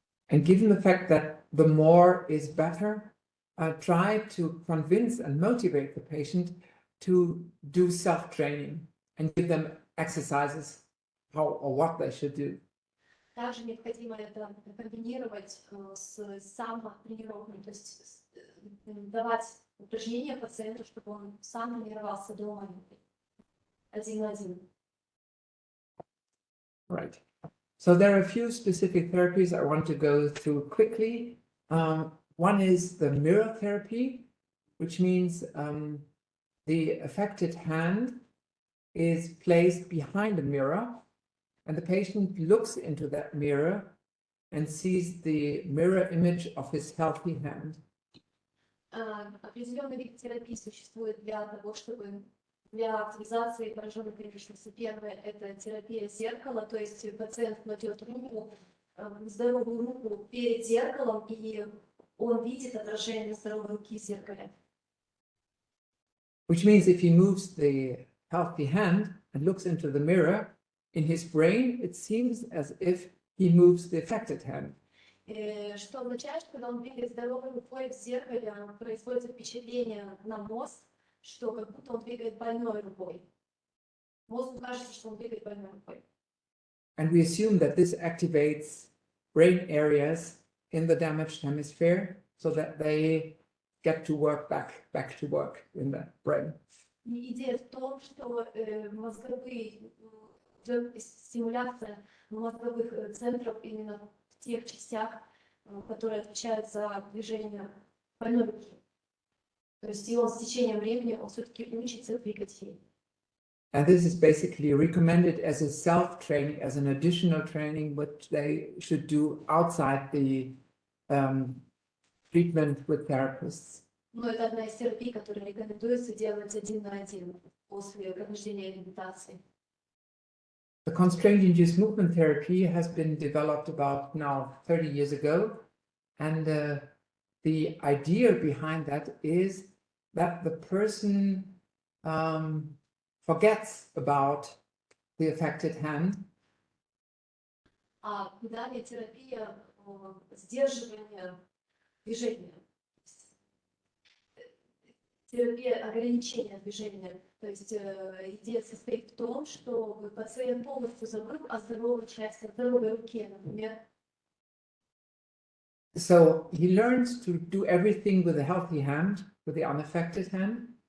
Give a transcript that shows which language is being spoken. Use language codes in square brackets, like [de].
[en] And given the fact that the more is better, try to convince and motivate the patient to do self-training and give them exercises how or what they should do. [ru] Также необходимо это комбинировать с самотренировкой, то есть давать упражнения пациенту, чтобы он сам тренировался дома один на один. [en] Right. So there are a few specific therapies I want to go through quickly. One is the mirror therapy, which means the affected hand is placed behind a mirror, and the patient looks into that mirror and sees the mirror image of his healthy hand. [ru] Определенный вид терапии существует для того, чтобы для активизации пораженной конечности. Первое – это терапия зеркала, то есть пациент кладет руку, здоровую руку перед зеркалом, и он видит отражение здоровой руки в зеркале. [en] Which means if he moves the healthy hand and looks into the mirror, in his brain it seems as if he moves the affected hand. [ru] Что означает, что когда он двигает здоровой рукой в зеркале, происходит впечатление на мозг, что как будто он двигает больной рукой. Мозгу кажется, что он двигает больной рукой. [en] And we assume that this activates brain areas in the damaged hemisphere so that they get to work back to work in the brain. [ru] Идея в том, что мозговые стимуляция мозговых центров именно в тех частях, которые отвечают за движение больной руки. То есть и он с течением времени он все-таки учится двигать ей. [en] And this is basically recommended as a self-training, as an additional training, which they should do outside the treatment with therapists. [ru] Но это одна из терапий, которые рекомендуется делать один на один после прохождения реабилитации. [en] The constraint-induced movement therapy has been developed about now 30 years ago, and the idea behind that is that the person forgets about the affected hand. [ru] Далее терапия сдерживания движения, терапия ограничения движения. То есть идея состоит в том, что пациент полностью забыл о здоровой части, о здоровой руке, например. [en] So he learns to do everything with a healthy hand, with the unaffected hand.